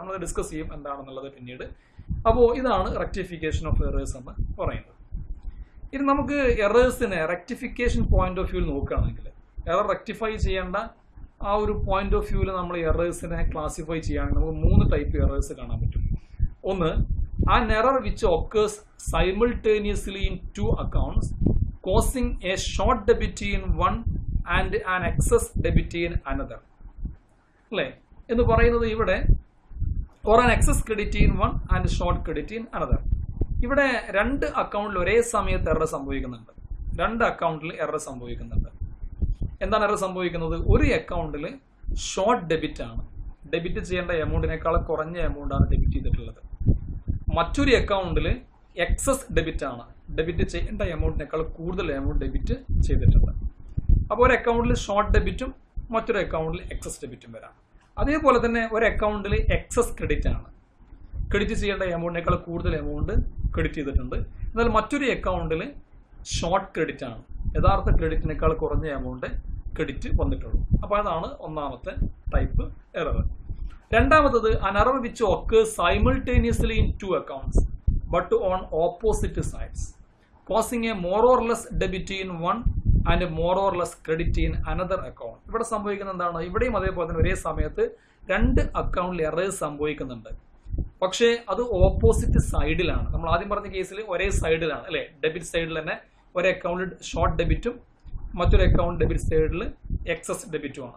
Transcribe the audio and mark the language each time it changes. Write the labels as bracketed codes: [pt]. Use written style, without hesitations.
[ml] നമ്മൾ ഡിസ്കസ് ചെയ്യും എന്താണെന്നുള്ളത് പിന്നീട്. അപ്പോൾ ഇതാണ് റെക്ടിഫിക്കേഷൻ ഓഫ് എറേഴ്സ് എന്ന് പറയുന്നത്. ഇനി നമുക്ക് എറേഴ്സിനെ റെക്ടിഫിക്കേഷൻ പോയിന്റ് ഓഫ് വ്യൂ നോക്കുകയാണെങ്കിൽ എറർ റെക്ടിഫൈ ചെയ്യേണ്ട ആ ഒരു പോയിന്റ് ഓഫ് വ്യൂവിൽ നമ്മൾ എറേഴ്സിനെ ക്ലാസിഫൈ ചെയ്യുകയാണെങ്കിൽ നമുക്ക് 3 ടൈപ്പ് എറേഴ്സ് കാണാൻ പറ്റും. ഒന്ന്, [en] an error which occurs simultaneously in 2 accounts causing a short debit in one and an excess debit in another [ml] അല്ലേ എന്ന് പറയുന്നത് ഇവിടെ, [en] or an excess credit in one and short credit in another. [ml] ഇവിടെ 2 അക്കൗണ്ടിൽ ഒരേ സമയത്ത് എറർ സംഭവിക്കുന്നുണ്ട്. 2 അക്കൗണ്ടിൽ എറർ സംഭവിക്കുന്നുണ്ട്. എന്താണ് എറർ സംഭവിക്കുന്നത്, ഒരു അക്കൗണ്ടിൽ ഷോർട്ട് ഡെബിറ്റ് ആണ്, ഡെബിറ്റ് ചെയ്യേണ്ട എമൗണ്ടിനേക്കാൾ കുറഞ്ഞ എമൗണ്ട് ആണ് ഡെബിറ്റ് ചെയ്തിട്ടുള്ളത്. മറ്റൊരു അക്കൗണ്ടിൽ എക്സസ് ഡെബിറ്റ് ആണ്, ഡെബിറ്റ് ചെയ്യേണ്ട എമൗണ്ടിനേക്കാൾ കൂടുതൽ എമൗണ്ട് ഡെബിറ്റ് ചെയ്തിട്ടുണ്ട്. അപ്പോൾ ഒരു അക്കൗണ്ടിൽ ഷോർട്ട് ഡെബിറ്റും മറ്റൊരു അക്കൗണ്ടിൽ എക്സസ് ഡെബിറ്റും വരാം. അതേപോലെ തന്നെ ഒരു അക്കൗണ്ടിൽ എക്സസ് ക്രെഡിറ്റ് ആണ്, ക്രെഡിറ്റ് ചെയ്യേണ്ട എമൗണ്ടിനേക്കാൾ കൂടുതൽ എമൗണ്ട് ക്രെഡിറ്റ് ചെയ്തിട്ടുണ്ട്. എന്നാൽ മറ്റൊരു അക്കൗണ്ടിൽ ഷോർട്ട് ക്രെഡിറ്റ് ആണ്, യഥാർത്ഥ ക്രെഡിറ്റിനേക്കാൾ കുറഞ്ഞ എമൗണ്ട് ക്രെഡിറ്റ് വന്നിട്ടുള്ളൂ. അപ്പോൾ അതാണ് ഒന്നാമത്തെ ടൈപ്പ് എറർ. രണ്ടാമത്തത്, [en] an error which occurs simultaneously in 2 accounts but on opposite sides, causing a more or less debit in one and a more or less credit in another account. [ml] ഇവിടെ സംഭവിക്കുന്നത് എന്താണ്, ഇവിടെയും അതേപോലെ തന്നെ ഒരേ സമയത്ത് 2 അക്കൗണ്ടിൽ എറേഴ്സ് സംഭവിക്കുന്നുണ്ട്. പക്ഷേ അത് ഓപ്പോസിറ്റ് സൈഡിലാണ്. നമ്മൾ ആദ്യം പറഞ്ഞ കേസിൽ ഒരേ സൈഡിലാണ് അല്ലെ, ഡെബിറ്റ് സൈഡിൽ തന്നെ ഒരു അക്കൗണ്ടിൽ ഷോർട്ട് ഡെബിറ്റും മറ്റൊരു അക്കൗണ്ട് ഡെബിറ്റ് സൈഡിൽ എക്സസ് ഡെബിറ്റുമാണ്.